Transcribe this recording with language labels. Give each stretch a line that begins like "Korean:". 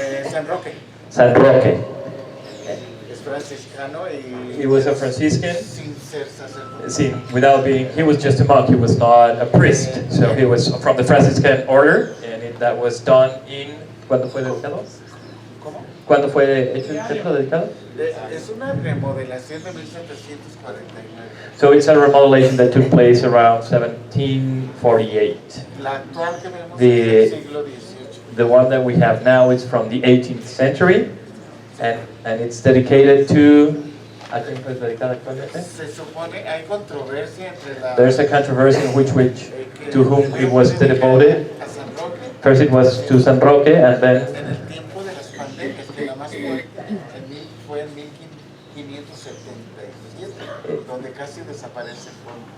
Spanish: San Roque. San Roque. franciscano y
English: He was a Franciscan.
Spanish: sin ser sacerdote.
English: See, without being, he was just a monk. He was not a priest. So he was from the Franciscan order, and that was done in.
Spanish: ¿Cuándo fue dedicado? ¿Cómo? ¿Cuándo fue hecho el templo dedicado? Es una remodelación de 1749.
English: So it's a remodelation that took place around 1748.
Spanish: La actual que vemos
English: The-
Spanish: es del siglo XVIII.
English: The one that we have now is from the 18th century, and it's dedicated to.
Spanish: ¿A quién fue dedicado actualmente? Se supone hay controversia entre la
English: There's a controversy in which to whom it was devoted.
Spanish: a San Roque
English: First it was to San Roque, and then
Spanish: en el tiempo de las pandemias, que la más fuerte fue en 1577, donde casi desaparece el pueblo.